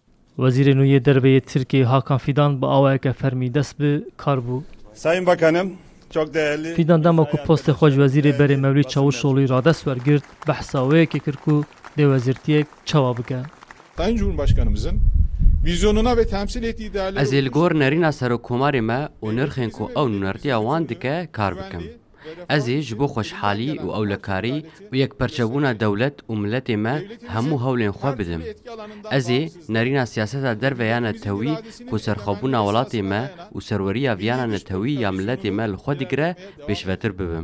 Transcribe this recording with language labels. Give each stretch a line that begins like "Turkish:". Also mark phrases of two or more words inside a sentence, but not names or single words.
Kurdish: Wezîrê nû yê derveyê Tirkiye Hakan Fidan bi awayeke fermî dest bi kar bû.
Turkish: Sayın Bakanım, çok değerli.
Kurdish: Fidan dema ku postê xwe ji Wezîrê Berê Mevlîd Çavuşoğlu'yê radest wergirt, behsa wêyekê kir ku dê wezîrtiyek çawa bike.
Turkish: Sayın Cumhurbaşkanımızın vizyonuna ve temsil ettiği değerleri...
Kurdish: Ez ê li gor nêrîna serokkomarê me û nirxên ku ew nûnertiya wan dike kar bikim. Ez ê ji bo xweşhalî û ewlekarî û yekperçebûna dewlet û milletê me hemû hewlên xwe bidim. Ez ê nêrîna siyaseta derveya netewî ku serxwebûna welatê me û serweriya viyana netewî ya milletê me li xwe digire pêşvetir bibim.